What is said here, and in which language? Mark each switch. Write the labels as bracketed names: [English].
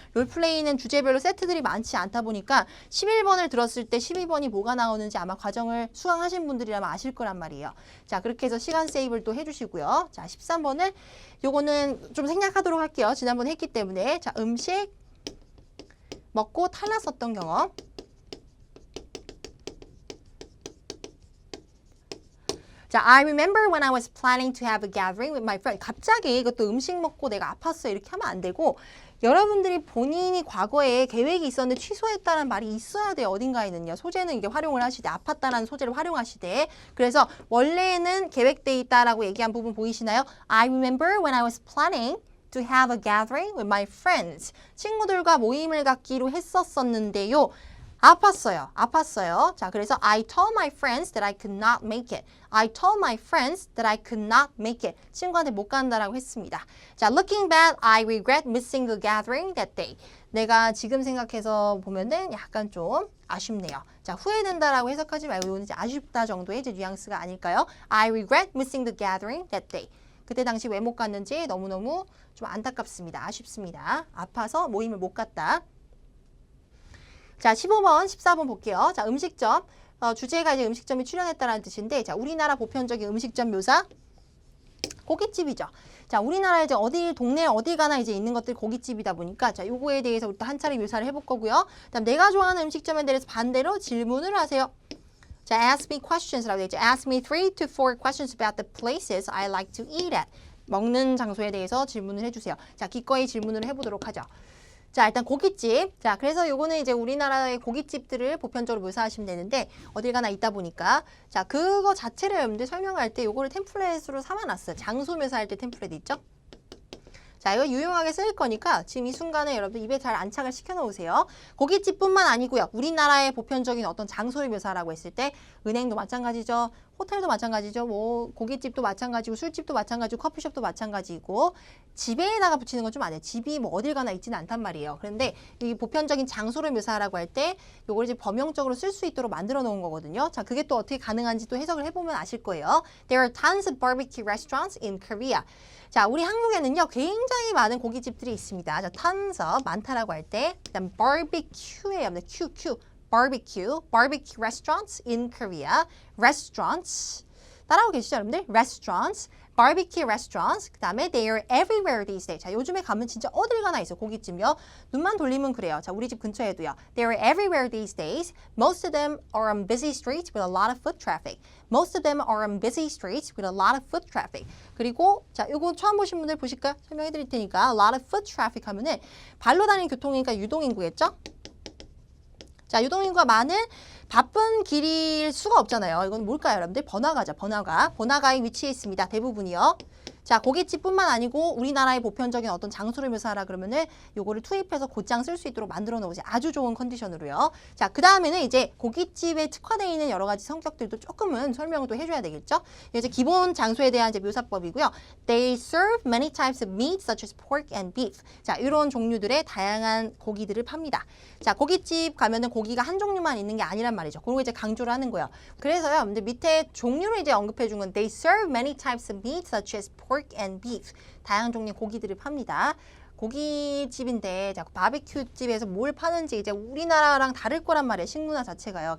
[Korean] 롤플레이는 주제별로 세트들이 많지 않다 보니까 11번을 들었을 때 12번이 뭐가 나오는지 아마 과정을 수강하신 분들이라면 아실 거란 말이에요. 자 그렇게 해서 시간 세이브를 또 해주시고요. 자 13번은 요거는 좀 생략하도록 할게요. 지난번에 했기 때문에 자 음식 먹고 탈났었던 경험. [English] 자, I remember when I was planning to have a gathering with my friend. [Korean] 갑자기 이것도 음식 먹고 내가 아팠어 이렇게 하면 안 되고 여러분들이 본인이 과거에 계획이 있었는데 취소했다는 말이 있어야 돼요. 어딘가에는요. 소재는 이게 활용을 하시되 아팠다라는 소재를 활용하시되 그래서 원래는 계획돼 있다라고 얘기한 부분 보이시나요? [English] I remember when I was planning to have a gathering with my friends. [Korean] 친구들과 모임을 갖기로 했었었는데요. 아팠어요. 자, 그래서 [English] I told my friends that I could not make it. I told my friends that I could not make it. [Korean] 친구한테 못 간다라고 했습니다. [English] 자, looking back, I regret missing the gathering that day. [Korean] 내가 지금 생각해서 보면은 약간 좀 아쉽네요. 자, 후회된다라고 해석하지 말고 이거는 이제 아쉽다 정도의 이제 뉘앙스가 아닐까요? [English] I regret missing the gathering that day. [Korean] 그때 당시 왜 못 갔는지 너무너무 좀 안타깝습니다. 아쉽습니다. 아파서 모임을 못 갔다. 자, 15번, 14번 볼게요. 자, 음식점. 주제가 이제 음식점이 출연했다라는 뜻인데, 자, 우리나라 보편적인 음식점 묘사. 고깃집이죠. 자, 우리나라에 이제 동네 어디 가나 이제 있는 것들 고깃집이다 보니까, 자, 요거에 대해서 우리 또 한 차례 묘사를 해볼 거고요. 그다음 내가 좋아하는 음식점에 대해서 반대로 질문을 하세요. 자, [English] ask me questions [Korean] 라고 되어 있죠. [English] Ask me 3 to 4 questions about the places I like to eat at. [Korean] 먹는 장소에 대해서 질문을 해주세요. 자, 기꺼이 질문을 해보도록 하죠. 자, 일단 고깃집. 자, 그래서 요거는 이제 우리나라의 고깃집들을 보편적으로 묘사하시면 되는데 어딜 가나 있다 보니까 자, 그거 자체를 여러분들 설명할 때 요거를 템플릿으로 삼아놨어요. 장소 묘사할 때 템플릿 있죠? 자, 이거 유용하게 쓸 거니까 지금 이 순간에 여러분들 입에 잘 안착을 시켜놓으세요. 고깃집뿐만 아니고요. 우리나라의 보편적인 어떤 장소를 묘사하라고 했을 때 은행도 마찬가지죠. 호텔도 마찬가지죠. 뭐 고깃집도 마찬가지고 술집도 마찬가지고 커피숍도 마찬가지고 집에다가 붙이는 건 좀 안 해요. 집이 뭐 어딜 가나 있지는 않단 말이에요. 그런데 이 보편적인 장소를 묘사하라고 할 때 요걸 이제 범용적으로 쓸 수 있도록 만들어 놓은 거거든요. 자, 그게 또 어떻게 가능한지 또 해석을 해보면 아실 거예요. [English] There are tons of barbecue restaurants in Korea. [Korean] 자, 우리 한국에는요, 굉장히 많은 고깃집들이 있습니다. 자, [English] tons of, [Korean] 많다라고 할 때, 그다음 barbecue예요. [English] barbecue restaurants in Korea. restaurants. [Korean] 따라오고 계시죠, 여러분들? restaurants. barbecue restaurants. 그 다음에 [English] they are everywhere these days. [Korean] 자, 요즘에 가면 진짜 어딜 가나 있어, 고깃집요. 눈만 돌리면 그래요. 자, 우리 집 근처에도요. [English] They are everywhere these days. Most of them are on busy streets with a lot of foot traffic. Most of them are on busy streets with a lot of foot traffic. [Korean] 그리고 자, 요거 처음 보신 분들 보실까요? 설명해 드릴 테니까 [English] a lot of foot traffic [Korean] 하면은 발로 다니는 교통이니까 유동인구겠죠? 자, 유동인구가 많은 바쁜 길일 수가 없잖아요. 이건 뭘까요, 여러분들? 번화가죠, 번화가. 번화가에 위치해 있습니다. 대부분이요. 자, 고깃집뿐만 아니고 우리나라의 보편적인 어떤 장소를 묘사하라 그러면은 요거를 투입해서 곧장 쓸 수 있도록 만들어 놓으세요. 아주 좋은 컨디션으로요. 자, 그 다음에는 이제 고깃집에 특화되어 있는 여러 가지 성격들도 조금은 설명을 또 해줘야 되겠죠. 이제 기본 장소에 대한 이제 묘사법이고요. [English] They serve many types of meat such as pork and beef. [Korean] 자, 이런 종류들의 다양한 고기들을 팝니다. 자, 고깃집 가면은 고기가 한 종류만 있는 게 아니란 말이죠. 그리고 이제 강조를 하는 거예요. 그래서요, 근데 밑에 종류를 이제 언급해 준 건 [English] They serve many types of meat such as pork pork and beef. [Korean] 다양한 종류의 고기들을 팝니다. 고깃집인데 바베큐 집에서 뭘 파는지 이제 우리나라랑 다를 거란 말이에요. 식문화 자체가요.